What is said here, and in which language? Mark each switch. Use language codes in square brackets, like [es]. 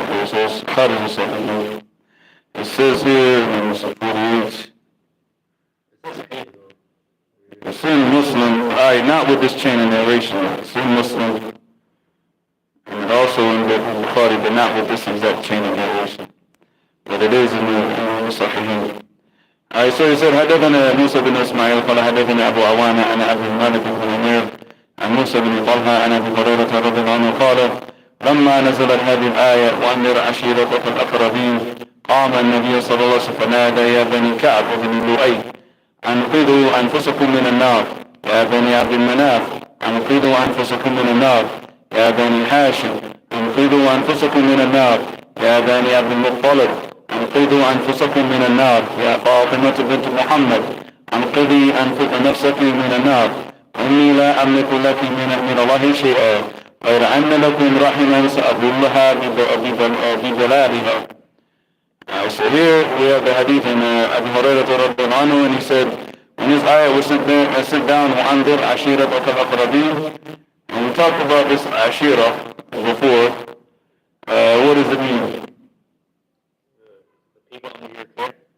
[en] It says here in 48, it's in Muslim, not with this chain of narration, it's in Muslim, and also in the Bukhari, but not with this exact chain of narration. But it is in the Sahih. Alright, so he said, [ar] حدثنا موسى بن إسماعيل قال حدثنا أبو عوانة عن أبي المالك بن عمير عن موسى بن طلحة عن أبي هريرة رضي الله عنه قال لما نزلت هذه الآية وأنذر عشيرتك الأقربين قام النبي صلى الله عليه وسلم فنادى يا بني كعب وبني لؤي أنقذوا أنفسكم من النار يا بني عبد المناف أنقذوا أنفسكم من النار يا بني هاشم أنقذوا أنفسكم من النار يا بني عبد المطلب أنقذوا أنفسكم من النار يا فاطمة بنت محمد أنقذي نفسك من النار إني لا أملك لك من الله شيئا غير أن لكم رحما سأظلها بظلالها. [en] So here we have the hadith in Abu Hurairah radhiyallahu anhu, and he said, when this ayah was sent down, [ar] وَأَنذِرْ عَشِيرَتَكَ الْأَقْرَبِينَ, [en] and we talked about this ashira before, what does it mean? The people under your care.